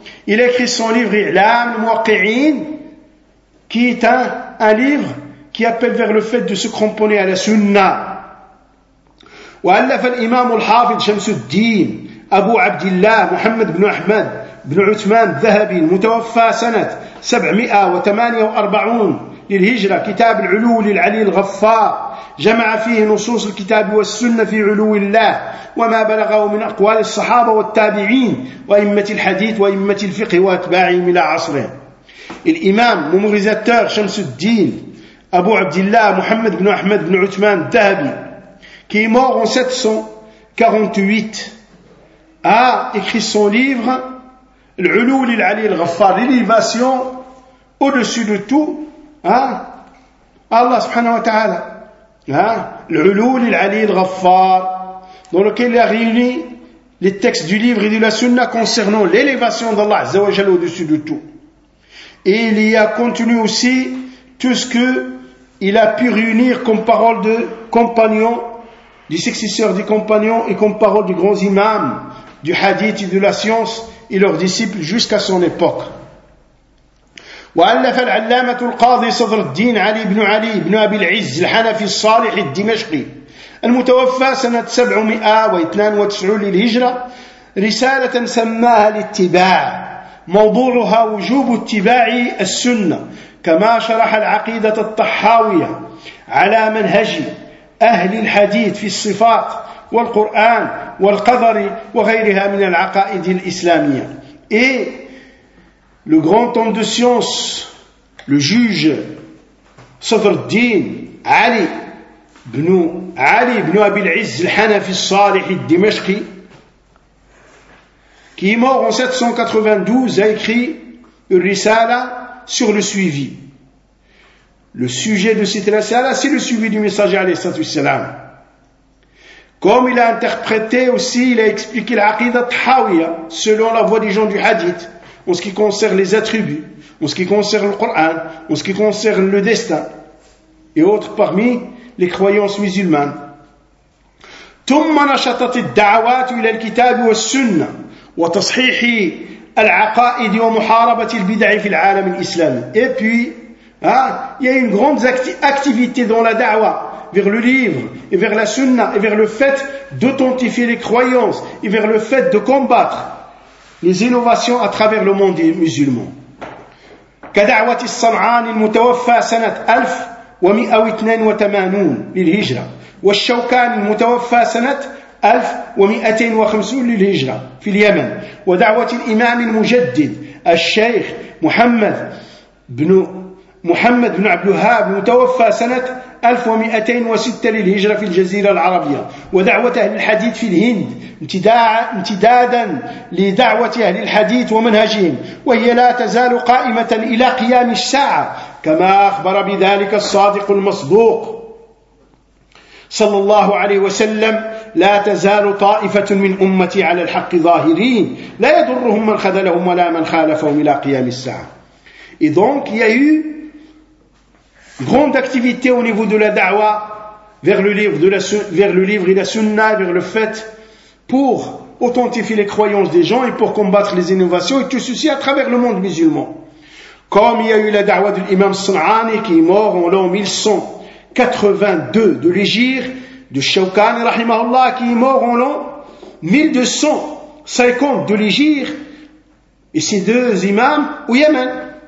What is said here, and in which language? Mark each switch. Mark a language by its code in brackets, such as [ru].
[fr] Il a écrit son livre I'lam al-Muwaqqi'in, qui est un livre qui appelle vers le fait de se cramponner à la sunna. [ar] وألف الإمام الحافظ شمس الدين أبو عبد الله محمد بن أحمد بن عثمان الذهبي المتوفى سنة 748 للهجرة كتاب العلو للعلي الغفار، جمع فيه نصوص الكتاب والسنة في علو الله وما بلغه من أقوال الصحابة والتابعين وأئمة الحديث وأئمة الفقه وأتباعهم إلى عصره. [fr] الإمام ممغزاتور شمس الدين أبو عبد الله محمد بن أحمد بن عثمان الذهبي qui est mort en 748, a écrit son livre « L'ulou lil'ali al-ghaffar »« L'élévation au-dessus de tout Allah subhanahu wa ta'ala « L'ulou lil'ali al-ghaffar » dans lequel il a réuni les textes du livre et de la sunna concernant l'élévation d'Allah azza wa jalla au-dessus de tout. Et il y a contenu aussi tout ce que il a pu réunir comme parole de compagnon du successeur des compagnons et comme parole du grand imam du hadith et de la science et leurs disciples jusqu'à son époque. [ar] وألف العلامة القاضي صدر الدين علي بن أبي العز الحنفي الصالح الدمشقي المتوفى سنة 792 للهجرة رسالة سماها الاتباع، موضوعها وجوب اتباع السنة كما شرح العقيدة الطحاوية على منهجه أهل الحديث في الصفات والقرآن والقدر وغيرها من العقائد الإسلامية. [fr] Et le grand homme de science, le juge Sadruddin Ali ibn Abi al-Izz al-Hanafi al-Salih al-Dimashqi, qui est mort en 792, a écrit une risala sur le suivi. Le sujet de cette rassala, c'est le suivi du messager, alayhi salatu wassalam. Comme il a interprété aussi, il a expliqué l'aqidat tahawiya, selon la voie des gens du hadith, en ce qui concerne les attributs, en ce qui concerne le Coran, en ce qui concerne le destin, et autres parmi les croyances musulmanes. [ar] ثم نشطت الدعوات إلى الكتاب والسنة وتصحيح العقائد ومحاربة البدع في العالم الإسلامي. [fr] Et puis, il y a une grande activité dans la da'wa vers le livre et vers la sunna et vers le fait d'authentifier les croyances et vers le fait de combattre les innovations à travers le monde musulman. [ar] كدعوة الصنعان المتوفى سنة 1182 للهجرة والشوكان المتوفى سنة 1250 للهجرة في اليمن ودعوة الإمام المجدد الشيخ محمد بن عبد الوهاب المتوفى سنة 1206 للهجرة في الجزيرة العربية ودعوة أهل الحديث في الهند امتدادا لدعوة أهل الحديث ومنهجهم وهي لا تزال قائمة إلى قيام الساعة كما أخبر بذلك الصادق المصدوق صلى الله عليه وسلم لا تزال طائفة من أمتي على الحق ظاهرين لا يضرهم من خذلهم ولا من خالفهم إلى قيام الساعة. [fr] Et donc il y a eu grande activité au niveau de la da'wa vers le livre et la sunna, vers le fait pour authentifier les croyances des gens et pour combattre les innovations et tout ceci à travers le monde musulman. Comme il y a eu la da'wa de l'imam Sun'ani qui est mort en l'an 1182 de l'Hégire, de Shawkani rahimahullah qui est mort en l'an 1250 de l'Hégire, et ces deux imams au Yémen.